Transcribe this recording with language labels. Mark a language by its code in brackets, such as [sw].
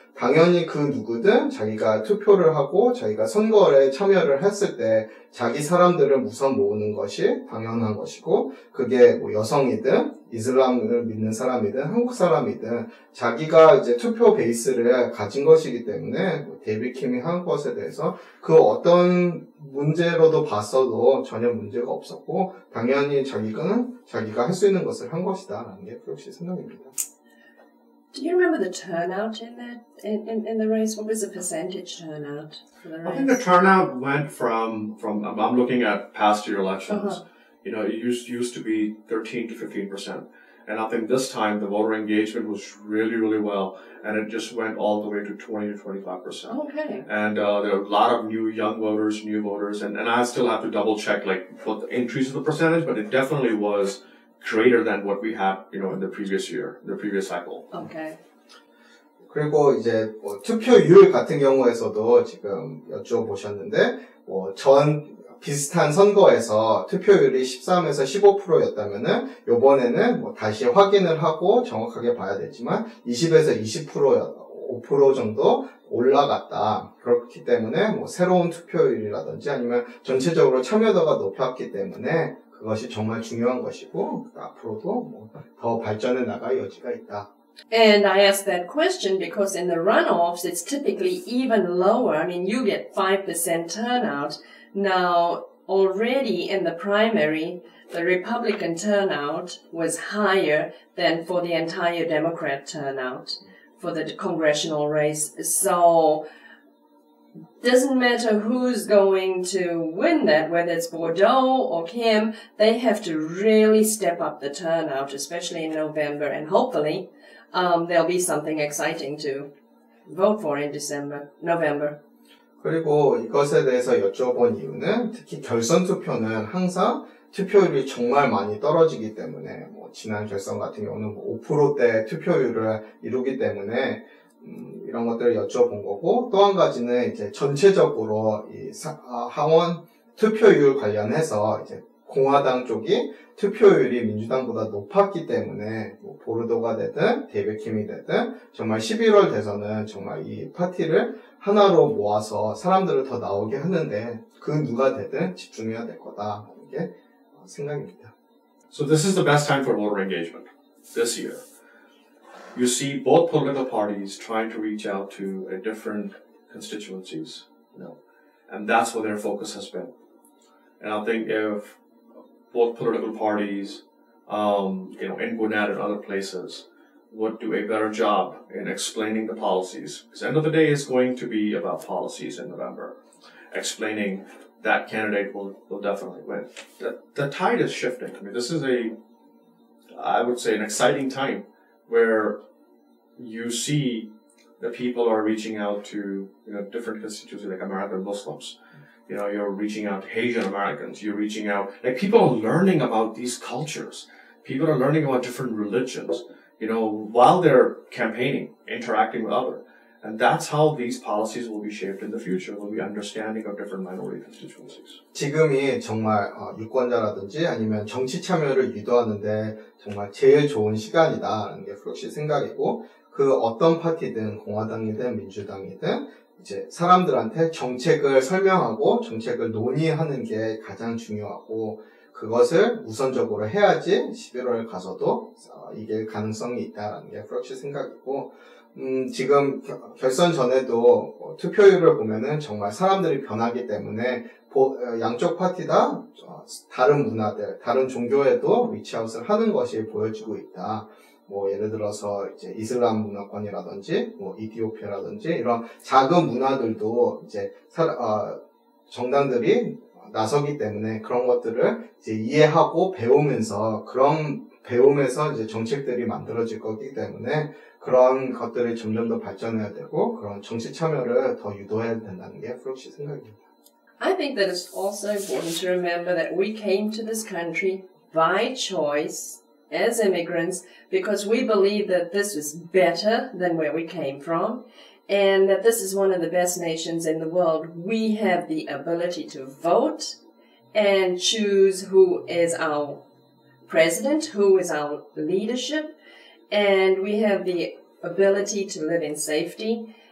[ko] 당연히 그 누구든 자기가 투표를 하고 자기가 선거에 참여를 했을 때 자기 사람들을 우선 모으는 것이 당연한 것이고, 그게 여성이든 이슬람을 믿는 사람이든 한국 사람이든 자기가 이제 투표 베이스를 가진 것이기 때문에 데이비드 킴이 한 것에 대해서 그 어떤 문제로도 봤어도 전혀 문제가 없었고, 당연히 자기가 할 수 있는 것을 한 것이다라는 게 역시 생각입니다. [en] Do you remember the turnout in the race? What was the percentage turnout for the race? I think the turnout went from I'm looking at past year elections. It used to be 13 to 15%. And I think this time the voter engagement was really, really well. And it just went all the way to 20 to 25%. Okay. And there are a lot of new voters. And I still have to double check what the increase of the percentage, but it definitely was greater than what we had, in the previous year, the previous cycle. Okay. [ko] 그리고 이제 투표율 같은 경우에서도 지금 여쭤보셨는데, 전 비슷한 선거에서 투표율이 13에서 15%였다면은 요번에는 다시 확인을 하고 정확하게 봐야 되지만 20에서 20% 5% 정도 올라갔다. 그렇기 때문에 뭐 새로운 투표율이라든지 아니면 전체적으로 참여도가 높았기 때문에 그것이 정말 중요한 것이고 앞으로도 뭐 더 발전해 나갈 여지가 있다. [en] And I asked that question because in the runoffs, it's typically even lower. I mean, you get 5% turnout. Now, already in the primary, the Republican turnout was higher than for the entire Democrat turnout for the congressional race. So, doesn't matter who's going to win that, whether it's Bordeaux or Kim, they have to really step up the turnout, especially in November, and hopefully there'll be something exciting to vote for in November. [ko] 그리고 이것에 대해서 여쭤본 이유는 특히 결선 투표는 항상 투표율이 정말 많이 떨어지기 때문에 뭐 지난 결선 같은 경우는 뭐 5%대 투표율을 이루기 때문에 이런 것들을 여쭤본 거고 또 한 가지는 이제 전체적으로 이 하원 투표율 관련해서 이제 공화당 쪽이 투표율이 민주당보다 높았기 때문에 뭐 보르도가 되든 데이비킴이 되든 정말 11월 대선은 정말 이 파티를 하나로 모아서 사람들을 더 나오게 하는데 그 누가 되든 집중해야 될 거다라는 게 생각입니다. [en] So this is the best time for voter engagement this year. You see both political parties trying to reach out to different constituencies, and that's what their focus has been. And I think if both political parties, in Gwinnett and other places, would do a better job in explaining the policies, because the end of the day is going to be about policies in November, explaining that candidate will definitely win. The tide is shifting. I mean, this is I would say, an exciting time where you see that people are reaching out to different constituencies like American Muslims. You're reaching out to Asian Americans. You're reaching out, like people are learning about these cultures. People are learning about different religions, while they're campaigning, interacting with others. And that's how these policies will be shaped in the future, will be understanding of different minority constituencies. [ko] 지금이 정말 유권자라든지 아니면 정치 참여를 유도하는데 정말 제일 좋은 시간이다라는 게 프록시 생각이고 그 어떤 파티든 공화당이든 민주당이든 이제 사람들한테 정책을 설명하고 정책을 논의하는 게 가장 중요하고 그것을 우선적으로 해야지 11월 가서도 이길 가능성이 있다라는 게 프록시 생각이고 지금 결선 전에도 투표율을 보면은 정말 사람들이 변하기 때문에 양쪽 파티 다 다른 문화들, 다른 종교에도 리치아웃을 하는 것이 보여지고 있다. 뭐 예를 들어서 이제 이슬람 문화권이라든지 뭐 이티오피아라든지 이런 작은 문화들도 이제 정당들이 나서기 때문에 그런 것들을 이제 이해하고 배우면서 배움에서 이제 정책들이 만들어질 거기 때문에 그런 것들이 점점 더 발전해야 되고 그런 정치 참여를 더 유도해야 된다는 게 프록시 생각입니다. [en] I think that it's also important to remember that we came to this country by choice as immigrants because we believe that this is better than where we came from and that this is one of the best nations in the world. We have the ability to vote and choose who is our president, who is our leadership, and we have the ability to live in safety.